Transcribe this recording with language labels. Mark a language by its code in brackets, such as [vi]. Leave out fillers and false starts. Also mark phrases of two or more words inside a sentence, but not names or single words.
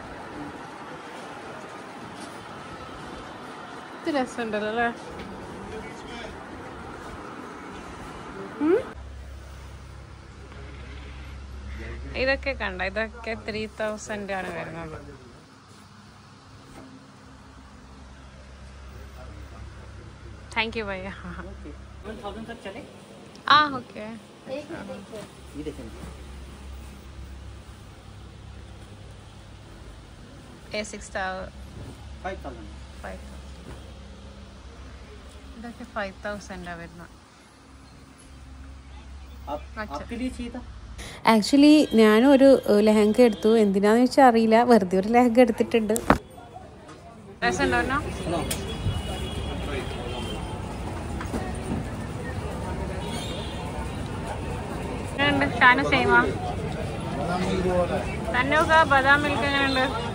[ml] ഇത് രസമുണ്ടല്ലോ അല്ലേ. ഇതൊക്കെ കണ്ട, ഇതൊക്കെ 3000 ആണ് വരുന്നത്. [en] thank you भैया. [hi] हाँ ओके. ये देखें $5,000 [ml] ഇതൊക്കെ 5,000 വരുന്ന. [hi] आपके लिए चाहिए था? [ml] ആക്ച്വലി ഞാനും ഒരു ലെഹങ്ക എടുത്തു. എന്തിനാന്ന് വെച്ചാൽ അറിയില്ല, വെറുതെ ഒരു ലെഹങ്ക എടുത്തിട്ടുണ്ട്. ബദാം മിൽക്ക് എങ്ങനെയുണ്ട്?